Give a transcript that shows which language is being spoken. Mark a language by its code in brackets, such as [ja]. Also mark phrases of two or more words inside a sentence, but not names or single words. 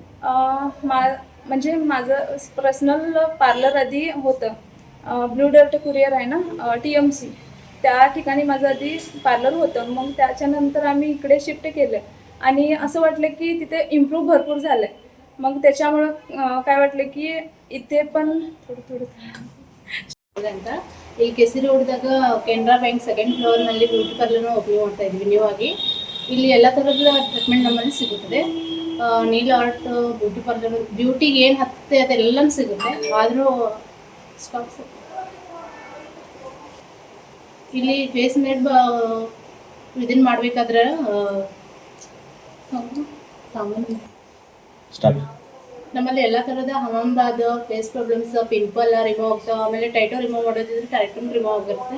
[mr] म्हणजे माझं पर्सनल पार्लर आधी होतं, ब्लू डर्ट कुरिअर आहे ना, TMC, त्या ठिकाणी माझं आधी पार्लर होतं. मग त्याच्यानंतर आम्ही इकडे शिफ्ट केलं आणि असं वाटलं की तिथे इम्प्रूव्ह भरपूर झालं आहे. मग त्याच्यामुळं काय वाटलं की इथे पण थोडं [kn] ಅಂತ ಇಲ್ಲಿ ಕೆಸಿ ರೋಡ್ದಾಗ ಕೆನರಾ ಬ್ಯಾಂಕ್ [en] second floorನಲ್ಲಿ beauty parlourನ [kn] ಓಪನ್ ಮಾಡ್ತಾ ಇದ್ವಿ ನ್ಯೂ ಆಗಿ. ಇಲ್ಲಿ ಎಲ್ಲ ಥರದ ಟ್ರೀಟ್ಮೆಂಟ್ ನಮ್ಮಲ್ಲಿ ಸಿಗುತ್ತದೆ. [en] nail art, beauty parlour, [kn] ಬ್ಯೂಟಿಗೆ ಏನು ಹತ್ತೆ ಅದೆಲ್ಲನೂ ಸಿಗುತ್ತೆ. ಆದರೂ ಸ್ಟಾಕ್ಸ್ ಇಲ್ಲಿ ಫೇಸ್ ಮೇಡ್ ಇದನ್ನು ಮಾಡಬೇಕಾದ್ರೆ ನಮ್ಮಲ್ಲಿ ಎಲ್ಲ ಥರದ [en] hammam bath, face problems, pimple remove [kn] ಆಗ್ತಾವೆ, ಆಮೇಲೆ [en] tattoo remove [kn] ಮಾಡೋದಿದ್ರೆ [en] tattoo remove [kn] ಆಗಿರುತ್ತೆ.